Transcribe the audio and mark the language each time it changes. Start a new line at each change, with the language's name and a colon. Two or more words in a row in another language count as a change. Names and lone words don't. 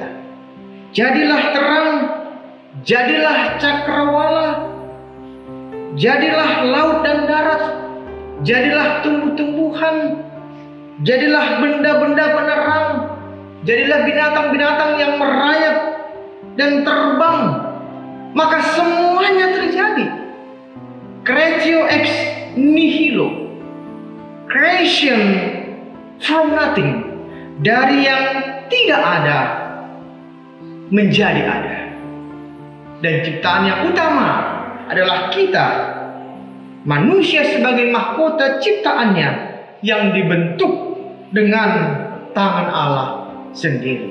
Indonesian: Jadilah terang, jadilah cakrawala, jadilah laut dan darat, jadilah tumbuh-tumbuhan, jadilah benda-benda penerang, jadilah binatang-binatang yang merayap dan terbang. Maka semuanya terjadi.
Latin: Creatio ex nihilo,
English: creation from nothing,
Indonesian: dari yang tidak ada menjadi ada. Dan ciptaan yang utama adalah kita, manusia sebagai mahkota ciptaannya yang dibentuk dengan tangan Allah sendiri.